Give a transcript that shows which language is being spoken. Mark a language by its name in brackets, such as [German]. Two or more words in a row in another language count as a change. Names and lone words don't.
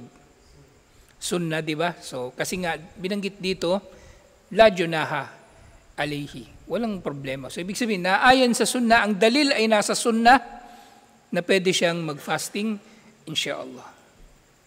[Filipino] Sunnah, di ba? So, kasi nga, binanggit dito, [Arabic] لا جناح عليه. [Filipino] Walang problema. So, ibig sabihin, naayon sa sunnah, ang dalil ay nasa sunnah na pwede siyang mag-fasting, insyaAllah.